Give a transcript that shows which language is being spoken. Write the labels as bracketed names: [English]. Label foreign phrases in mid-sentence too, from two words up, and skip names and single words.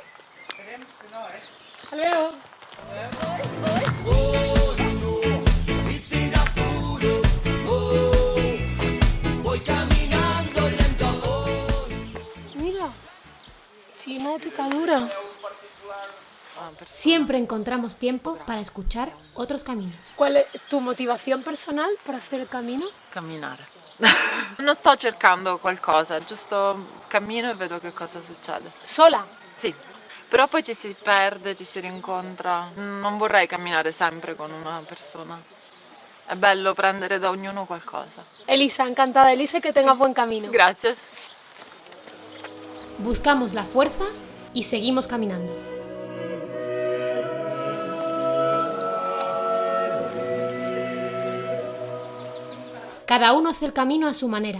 [Spanish] Hasta luego. Mira, llena de picadura. Siempre encontramos tiempo para escuchar otros caminos. ¿Cuál es tu [Italian] motivazione personale per hacer il cammino? Camminare. Non sto cercando qualcosa, giusto cammino e vedo che cosa succede. Sola. Sì, però poi ci si perde, ci si rincontra. Non vorrei camminare sempre con una persona. È bello prendere da ognuno qualcosa. Elisa, [Spanish] encantada. Elisa, que tengas buen camino. Gracias. Buscamos la fuerza y seguimos caminando. Cada uno hace el camino a su manera.